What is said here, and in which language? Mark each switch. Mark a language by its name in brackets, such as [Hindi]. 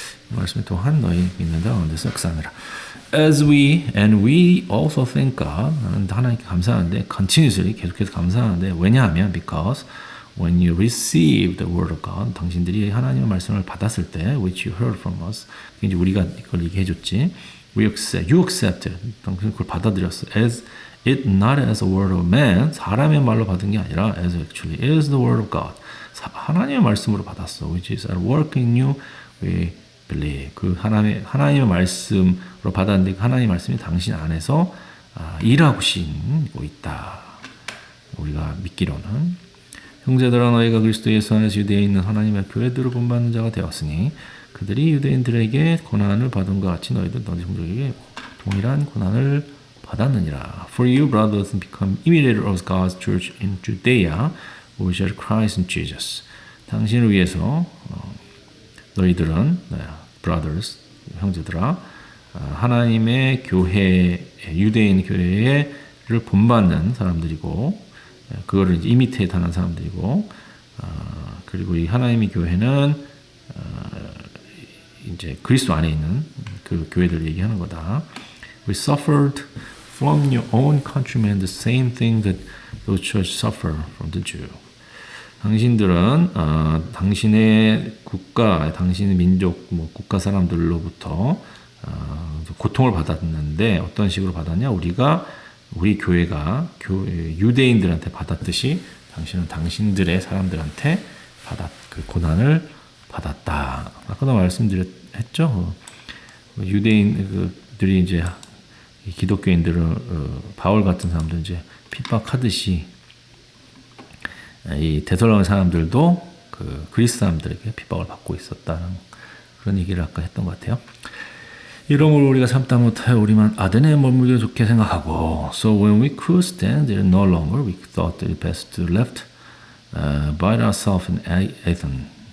[Korean] 이 말씀 또한 너희 믿는 자 가운데서 역사하느라. [English] As we also thank God. [Korean] 하나님께 감사하는데 continuously 계속해서 감사하는데 왜냐하면 [English] because when you receive the word of God [Korean] 당신들이 하나님의 말씀을 받았을 때 [English] which you heard from us [Korean] 이제 우리가 이걸 얘기해 줬지. [English] You accepted. [Korean] 당신 그걸 받아들였어. [English] As it not as a word of man [Korean] 사람의 말로 받은 게 아니라 [English] as actually is the word of God. [Korean] 하나님의 말씀으로 받았어. [English] Which is at work in you. We believe. [Korean] 그 하나님의 말씀으로 받았는데 그 하나님의 말씀이 당신 안에서 일하고 있다. 우리가 믿기로는 형제들아 너희가 그리스도 예수 안에서 유대에 있는 하나님의 교회들을 본받는 자가 되었으니 그들이 유대인들에게 고난을 받은 것 같이 너희도 너희 형제에게 동일한 고난을 받았느니라. [English] For you brothers become imitators of God's church in Judea, which are Christ in Jesus. [Korean] 당신을 위해서 너희들은 brothers 형제들아 하나님의 교회 유대인 교회를 본받는 사람들이고 그거를 이제 이미테이트하는 사람들이고 그리고 이 하나님의 교회는 이제 그리스도 안에 있는 그 교회들을 얘기하는 거다. [English] We suffered from your own countrymen the same thing that those churches suffer from the Jew. [Korean] 당신들은 당신의 국가, 당신의 민족, 국가 사람들로부터 고통을 받았는데 어떤 식으로 받았냐? 우리 교회가 유대인들한테 받았듯이 당신은 당신들의 사람들한테 그 고난을 받았다. 아까도 말씀드렸죠. 유대인들이 이제 기독교인들을 바울 같은 사람들 이제 핍박하듯이 이 데살로니가 사람들도 그 그리스 사람들에게 핍박을 받고 있었다는 그런 얘기를 아까 했던 것 같아요. 이러므로 우리가 참다 못하여 우리만 아덴에 머물기를 좋게 생각하고 [English] So when we could stand there no longer we thought it best to left by ourselves in Athens.